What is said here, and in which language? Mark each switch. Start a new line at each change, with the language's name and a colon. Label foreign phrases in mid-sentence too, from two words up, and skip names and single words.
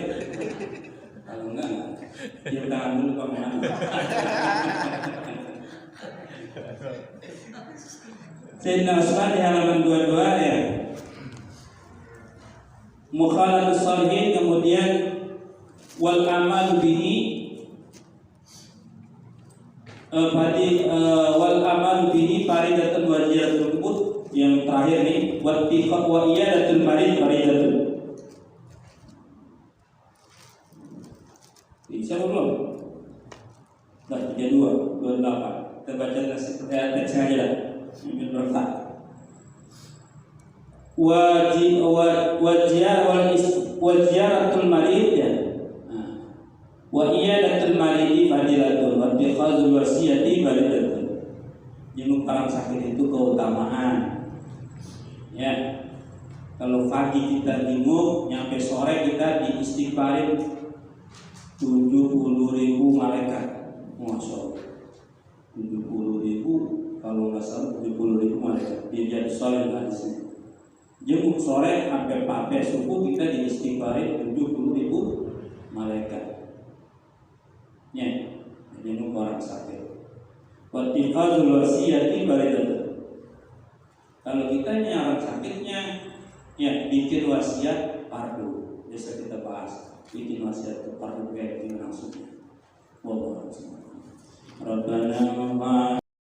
Indonesian: Kalau enggak, dia tangan dulu bang. Sayyidina Utsman di halaman 22 ya.
Arabic: مخالطة الصالحين, kemudian والعمل به والعمل به فريضة واجبة قط,
Indonesian: yang terakhir nih
Arabic: وعيادة المريض فريضة.
Indonesian: Bisa belum? Nah, 32 28. Kita baca teks aja lah. Ambil bertak.
Arabic: وعيادة المريض
Indonesian: ya.
Arabic: وعيادة المريض فضيلة واتخاذ الوصية فضيلة.
Indonesian: Jenguk orang sakit itu keutamaan. Ya. Kalau pagi kita jenguk, nyampe sore kita diistighfarin 70.000 malaikat.
Arabic: ما شاء الله.
Indonesian: 70.000, kalau nggak salah 70.000 malaikat. Dia jadi soleh hadisnya. Jenguk sore sampai pakai subuh kita diistighfarin 70.000 malaikat. Ya, jenguk orang sakit.
Arabic: واتخاذ الوصية فريضة.
Indonesian: Kalau kita orang sakitnya, ya bikin wasiat fardu. Biasa kita bahas bikin wasiat fardu kayak gimana maksudnya.
Arabic: والله أعلم. ربنا